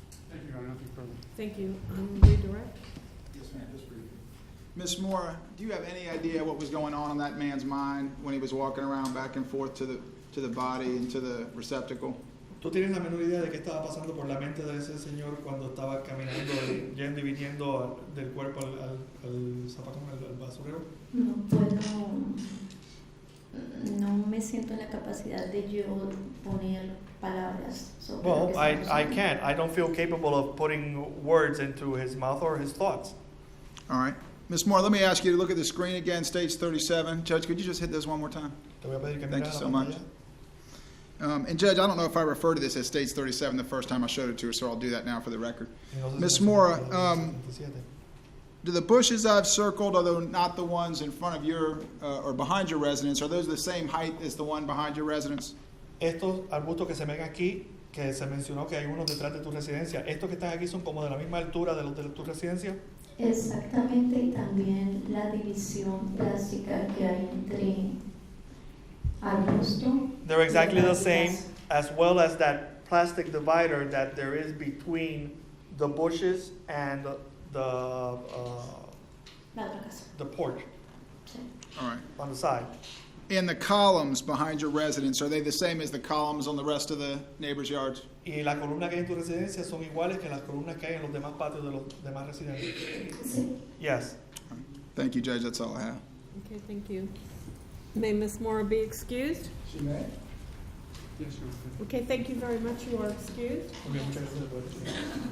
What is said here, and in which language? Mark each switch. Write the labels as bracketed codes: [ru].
[en] Thank you, Your Honor. Nothing further. Thank you. Redirect. Yes, ma'am, just briefly. Ms. Moore, do you have any idea what was going on in that man's mind when he was walking around back and forth to the body and to the receptacle? [es] ¿Tú tienes la menor idea de qué estaba pasando por la mente de ese señor cuando estaba caminando, yendo y viniendo del cuerpo al zapacón, al basurero? No puedo, no me siento en la capacidad de yo poner palabras sobre lo [en] Well, [es] que [en] I [es] estamos [en] can't. I don't feel capable of putting words into his mouth or his thoughts. All right. Ms. Moore, let me ask you to look at the screen again, stage 37. Judge, could you just hit this one more time? [es] Te voy a pedir que [en] Thank [es] mires [en] you [es] la [en] so much. [es] pantalla. [en] And Judge, I don't know if I referred to this as stage 37 the first time I showed it to her, so I'll do that now for the record. [es] Y no sé si [en] Ms. [es] me [en] Moore, [es] siento en la 37. [en] do the bushes I've circled, although not the ones in front of your or behind your residence, are those the same height as the one behind your residence? [es] Estos arbustos que se ven aquí, que se mencionó que hay unos detrás de tu residencia, estos que están aquí son como de la misma altura de los de tu residencia. Exactamente, y también la división plástica que hay entre arbusto. [en] They're exactly [es] y [en] the [es] las [en] same, [es] plantas. [en] as well as that plastic divider that there is between the bushes and [es] La otra casa. [en] the porch [es] Sí. [en] All right. on the side. And the columns behind your residence, are they the same as the columns on the rest of the neighbors' yards? [es] Y las columnas que hay en tu residencia son iguales que las columnas que hay en los demás patios de los demás residentes. Sí. [en] Yes. Thank you, Judge. That's all I have. Okay, thank you. May Ms. Mora be excused? She may. Yes, sure. Okay, thank you very much. You are excused. [es] Okay, muchas gracias.